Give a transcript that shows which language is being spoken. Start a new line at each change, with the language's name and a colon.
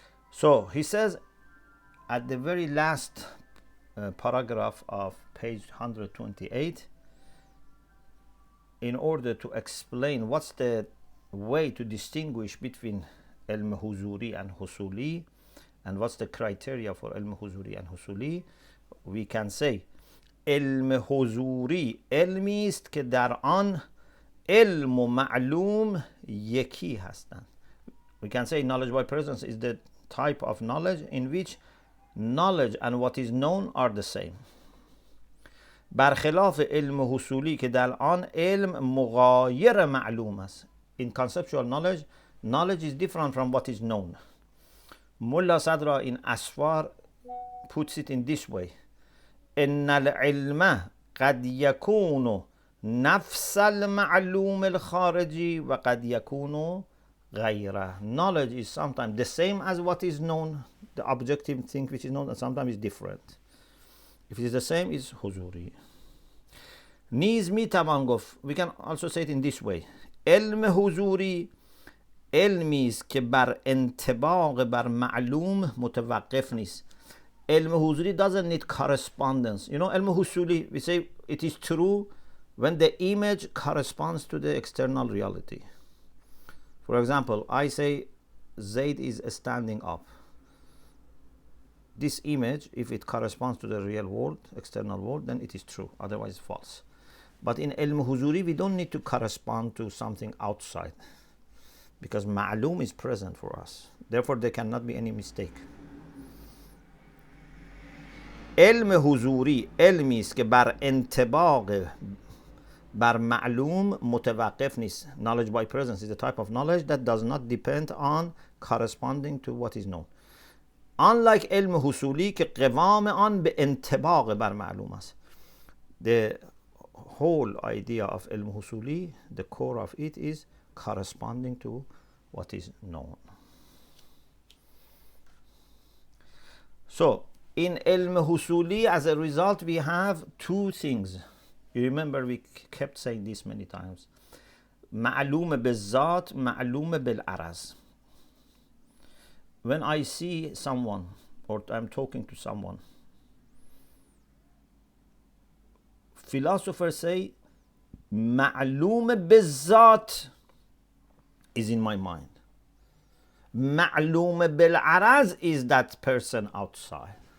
English: So he says at the very last paragraph of page 128, in order to explain what's the way to distinguish between ilm huzuri and husuli and what's the criteria for ilm huzuri and husuli, we can say
Persian: علم حضوری علمی است که در آن علم و معلوم یکی هستند.
English: We can say knowledge by presence is the type of knowledge in which knowledge and what is known are the same.
Persian: برخلاف علم حصولی که در آن علم مغایر معلوم است.
English: In conceptual knowledge, knowledge is different from what is known. Mulla Sadra in Asfar puts it in this way.
Arabic: إن العلم قد يكون نفس المعلوم الخارجي وقد يكون غيره.
English: Knowledge is sometimes the same as what is known, the objective thing which is known, and sometimes is different. If it is the same, it's حضوری.
Persian: نیز میتوان گفت,
English: we can also say it in this way,
Persian: علم حضوری علمی است که بر انطباق بر معلوم متوقف نیست.
English: علم حضوری doesn't need correspondence. You know, علم حصولی, we say it is true when the image corresponds to the external reality. For example, I say Zaid is standing up. This image, if it corresponds to the real world, external world, then it is true, otherwise false. But in ilm huzuri, we don't need to correspond to something outside because ma'lum is present for us. Therefore, there cannot be any mistake.
Persian: علم حضوری علمی است که بر انطباق بر معلوم متوقف نیست.
English: Knowledge by presence is a type of knowledge that does not depend on corresponding to what is known.
Persian: Unlike علم حصولی که قوام آن به انطباق بر معلوم است.
English: The whole idea of علم حصولی, the core of it is corresponding to what is known. So, in ilm husuli, as a result, we have 2 things. You remember we kept saying this many times.
Persian: معلوم بالذات, معلوم بالعرض.
English: When I see someone or I'm talking to someone, philosophers say معلوم بالذات is in my mind. معلوم بالعرض is that person outside.